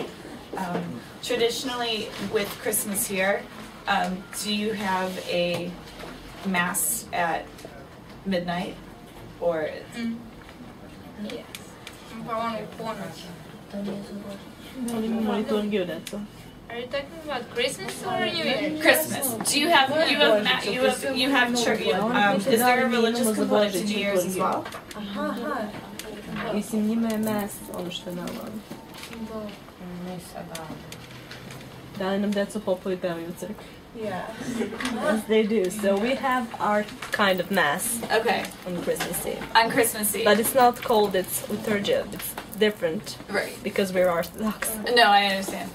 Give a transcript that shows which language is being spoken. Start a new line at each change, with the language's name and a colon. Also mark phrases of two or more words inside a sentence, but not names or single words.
English: Traditionally, with Christmas here, do you have a mass at midnight, or? Yes. Are you talking about Christmas or New Year? Christmas. Do you have church? Is there a religious component to New Year's as well?
Serbian: Mislim, njima je mes ono što je nama. Da nam deca popoju pevaju u crkvi.
English: Yeah. Yes, they do. So we have our kind of mass Okay. on Christmas Eve. On Christmas Eve. But it's not called its liturgia. It's different Right. because we're Orthodox. No, I understand.